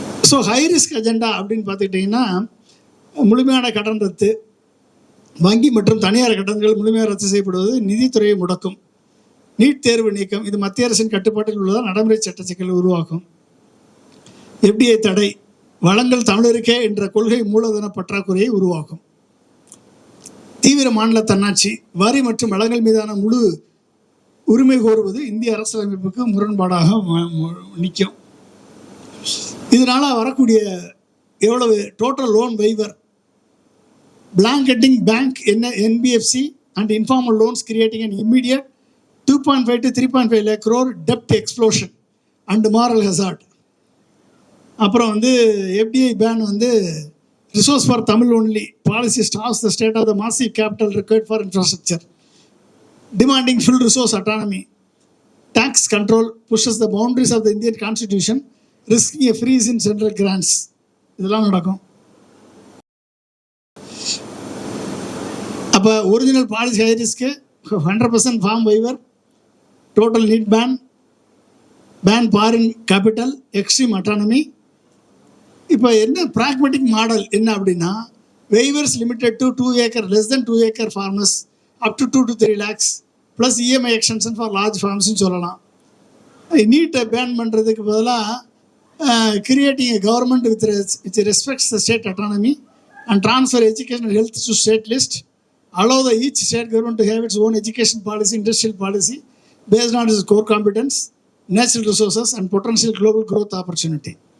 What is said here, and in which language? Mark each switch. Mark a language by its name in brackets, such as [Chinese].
[English] so high risk agenda [Tamil] அப்படின்னு பார்த்துக்கிட்டிங்கன்னா, முழுமையான கடன் ரத்து, வங்கி மற்றும் தனியார் கடன்கள் முழுமையாக ரத்து செய்யப்படுவது, நிதித்துறையை முடக்கும், நீட் தேர்வு நீக்கம், இது மத்திய அரசின் கட்டுப்பாட்டில் உள்ளதால் நடைமுறை சட்ட சிக்கலை உருவாக்கும், FDI தடை, வளங்கள் தமிழருக்கே என்ற கொள்கை மூலதன பற்றாக்குறையை உருவாக்கும், தீவிர மாநில தன்னாட்சி, வரி மற்றும் வளங்கள் மீதான முழு உரிமை கோருவது இந்திய அரசியலமைப்புக்கு முரண்பாடாக நிற்கும். இதனால வரக்கூடிய எவ்வளவு [English] Total loan waiver, blanketing bank NBFC and informal loans, creating an immediate 2.5 to 3.5 lakh crore debt explosion and moral hazard. [Tamil] அப்புறம் [English] FDI ban resource for Tamil only policy stops the state of the massive capital required for infrastructure, demanding full resource autonomy. Tax control pushes the boundaries of the Indian constitution, risking a freeze in central grants. [Tamil] இதெல்லாம் நடக்கும். [English] அப்போ original policy high risk, 100% farm waiver, total need ban foreign capital, extreme autonomy. [Tamil] இப்போ என்ன [English] pragmatic model [Tamil] என்ன அப்படின்னா, [English] waivers limited to 2 acre, less than 2 acre farmers, up to 2 to 3 lakhs, plus EMI extension for large ஃபார்ம்ஸ்னு [Tamil] சொல்லலாம். [English] நீட்டை பேன் [Tamil] பண்ணுறதுக்கு பதிலாக [English] Creating a government with respects the state autonomy and transfer education and health to state list, allow the each state government to have its own education policy, industrial policy based on its core competence, natural resources and potential global growth opportunity.